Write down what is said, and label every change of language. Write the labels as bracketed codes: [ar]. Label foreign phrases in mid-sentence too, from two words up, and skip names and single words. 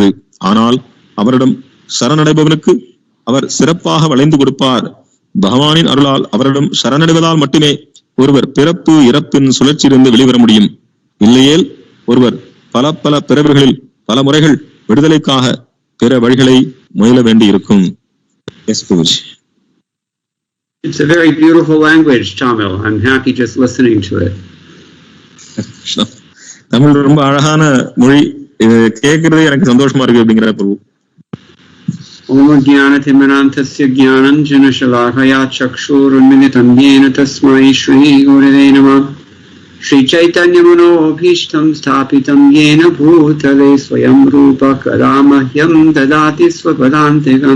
[ta] ஆனால் அவரிடம் சரணடைபவனுக்கு அவர் சிறப்பாக வளைந்து கொடுப்பார். பகவானின் அருளால் அவரிடம் சரணடைவதால் மட்டுமே ஒருவர் பிறப்பு இறப்பின் சுழற்சியிலிருந்து வெளிவர முடியும். இல்லையேல் ஒருவர் பல பிறவர்களில் பல முறைகள் விடுதலைக்காக பிற வழிகளை முயல வேண்டி இருக்கும். [en] It's a very beautiful language, Tamil. I'm happy just listening to it. [ta] தமிழ் ரொம்ப அழகான மொழி. கேட்கறதே எனக்கு சந்தோஷமா இருக்கு அப்படிங்கிற பிரபு. [sa] ॐ ज्ञान-तिमनन्तस्य ज्ञानाञ्जन शलाकया चक्षुरुन्मिलितम् येन तस्मै श्री गुरवे नमः. श्री चैतन्य मनोभीष्टं स्थापितं येन भूतले स्वयं रूप करमह्यं ददाति स्वपदान्तिकम्.